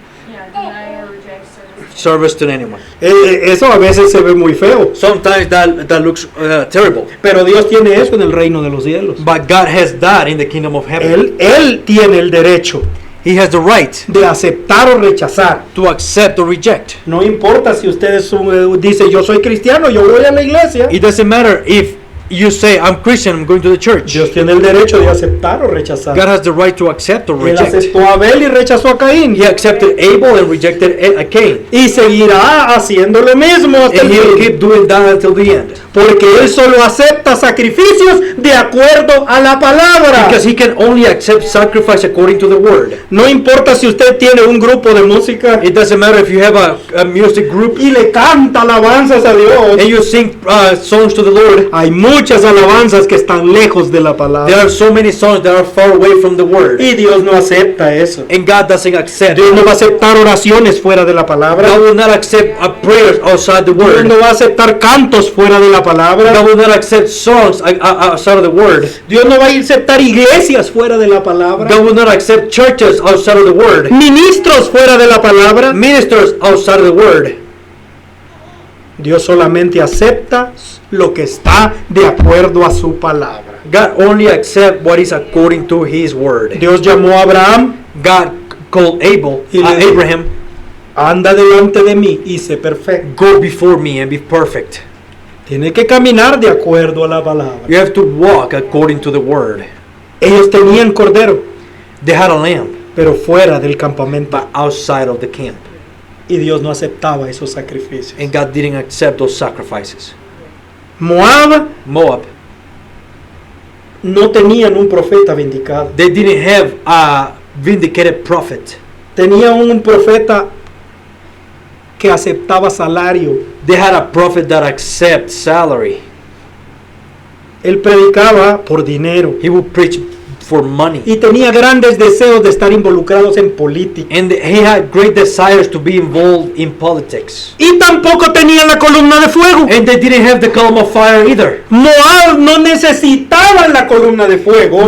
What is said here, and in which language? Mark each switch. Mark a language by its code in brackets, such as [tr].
[en] Yeah, deny or reject service. service to anyone. [es] Eso a veces se ve muy feo. [en] Sometimes that looks terrible. [es] Pero Dios tiene eso en el reino de los cielos. [en] But God has that in the kingdom of heaven. [es] Él tiene el derecho [en] He has the right [es] de aceptar o rechazar. [en] to accept or reject. [es] No importa si ustedes dice yo soy cristiano, yo voy a la iglesia. [en] It doesn't matter if you say, I'm Christian, I'm going to the church. [es] Dios tiene el derecho de aceptar o rechazar. [en] God has the right to accept or [es] Él [en] reject. [es] aceptó a Abel y rechazó a Caín. [en] He accepted Abel and rejected Cain. [es] Y seguirá haciendo lo mismo hasta [en] And [es] el [en] he'll [es] fin. [en] keep doing that until the end. [es] Porque Él solo acepta sacrificios de acuerdo a la palabra. [en] Because he can only accept sacrifice according to the word. [es] No importa si usted tiene un grupo de música [en] It doesn't matter if you have a music group [es] y le canta alabanzas a Dios. [en] and you sing songs to the Lord. [es] Hay muchas alabanzas que están lejos de la palabra. [en] There are so many songs that are far away from the word. [es] Y Dios no acepta eso. [en] And God doesn't accept. [es] Dios no va a aceptar oraciones fuera de la palabra. [en] God will not accept prayers outside the [es] Dios [en] word. [es] no va a aceptar cantos fuera de la palabra. [en] God will not accept songs outside of the word. [es] Dios no va a aceptar iglesias fuera de la palabra. [en] God will not accept churches outside of the word. [es] Ministros fuera de la palabra. [en] Ministers outside of the word. [es] Dios solamente acepta lo que está de acuerdo a su palabra. [en] God only accepts what is according to His word. [es] Dios llamó a Abraham, [en] God called Abraham, [es] anda delante de mí y sé perfecto. [en] go before me and be perfect. [es] Tiene que caminar de acuerdo a la palabra. [en] You have to walk according to the word. [es] Ellos tenían cordero, [en] They had a lamb, [es] pero fuera del campamento. [en] but outside of the camp. [es] Y Dios no aceptaba esos sacrificios. [en] And God didn't accept those sacrifices. [es] Moab [en] Moab, [es] no tenían un profeta vindicado. [en] they didn't have a vindicated prophet. [es] Tenía un profeta que aceptaba salario. [en] They had a prophet that accepts salary. [es] Él predicaba por dinero [en] He would preach for money. [es] y tenía grandes deseos de estar involucrados en política. [en] And he had great desires to be involved in politics. [es] Y tampoco tenía la columna de fuego. [en] And they didn't have the column of fire either. [es] Moab no necesitaba la columna de fuego